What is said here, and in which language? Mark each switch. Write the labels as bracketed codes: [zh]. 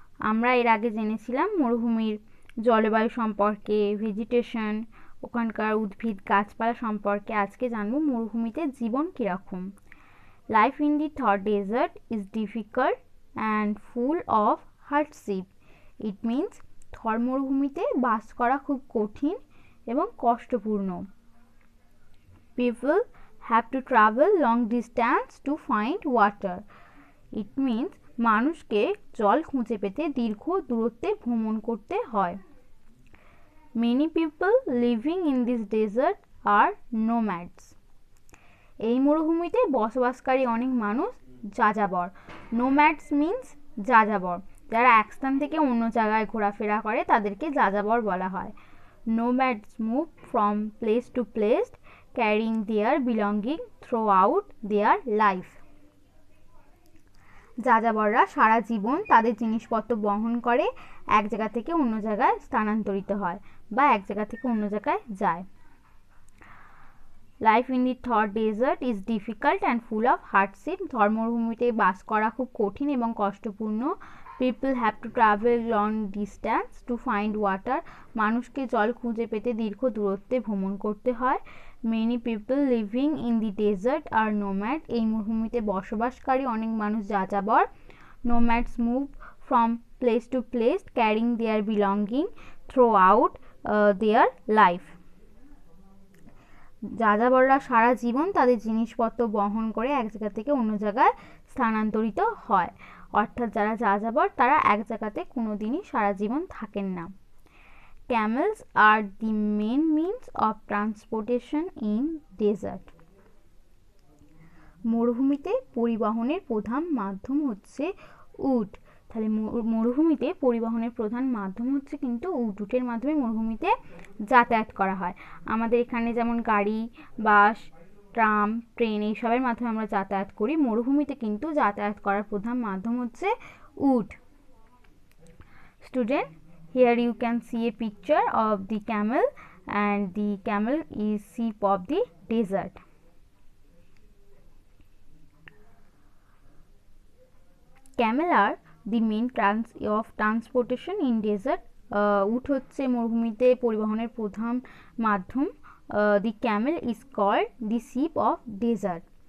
[bn] আমরা এর আগে জেনেছিলাম মরুভূমির জলবায়ু সম্পর্কে, ভেজিটেশন, ওখানকার উদ্ভিদ গাছপালা সম্পর্কে। আজকে জানবো মরুভূমিতে জীবন কীরকম। [en] Life in the Thar desert is difficult and full of hardship. It means [bn] থর মরুভূমিতে বাস করা খুব কঠিন এবং কষ্টপূর্ণ। [en] People have to travel long distance to find water. It means [bn] মানুষকে জল খুঁজে পেতে দীর্ঘ দূরত্বে ভ্রমণ করতে হয়। [en] Many people living in this desert are nomads. [bn] এই মরুভূমিতে বসবাসকারী অনেক মানুষ যাযাবর। [en] Nomads means [bn] যাযাবর, যারা এক স্থান থেকে অন্য জায়গায় ঘোরাফেরা করে তাদেরকে যাযাবর বলা হয়। [en] Nomads move from place to place carrying their belonging throughout their life. [bn] যাযাবররা সারা জীবন তাদের জিনিসপত্র বহন করে এক জায়গা থেকে অন্য জায়গায় স্থানান্তরিত হয় বা এক জায়গা থেকে অন্য জায়গায় যায়। [en] Life in the Thar desert is difficult and full of hardship. [bn] থর মরুভূমিতে বাস করা খুব কঠিন এবং কষ্টপূর্ণ। [en] People have to travel long distance to find water. [bn] মানুষকে জল খুঁজে পেতে দীর্ঘ দূরত্বে ভ্রমণ করতে হয়। [en] Many people living in the desert are nomad. [bn] এই মরুভূমিতে বসবাসকারী অনেক মানুষ যাযাবর। [en] Nomads move from place to place carrying their belonging throughout their life. [bn] যাযাবররা সারা জীবন তাদের জিনিসপত্র বহন করে এক জায়গা থেকে অন্য জায়গায় স্থানান্তরিত হয়। অর্থাৎ যারা যাযাবর তারা এক জায়গাতে কোনো দিনই সারা জীবন থাকেন না। [en] Camels are the main means of transportation in desert. [bn] মরুভূমিতে পরিবহনের প্রধান মাধ্যম হচ্ছে উট। তাহলে মরুভূমিতে পরিবহনের প্রধান মাধ্যম হচ্ছে কিন্তু উট। উটের মাধ্যমে মরুভূমিতে যাতায়াত করা হয়। আমাদের এখানে যেমন গাড়ি, বাস, ট্রাম, ট্রেন এইসবের মাধ্যমে আমরা যাতায়াত করি। মরুভূমিতে কিন্তু যাতায়াত করার প্রধান মাধ্যম হচ্ছে উট। [en] Student, here you can see a picture of the camel and the camel is sheep of the desert. Camel are the main of transportation in desert. [bn] উট হচ্ছে মরুভূমিতে পরিবহনের প্রধান মাধ্যম। [en] The camel is called the sheep of desert.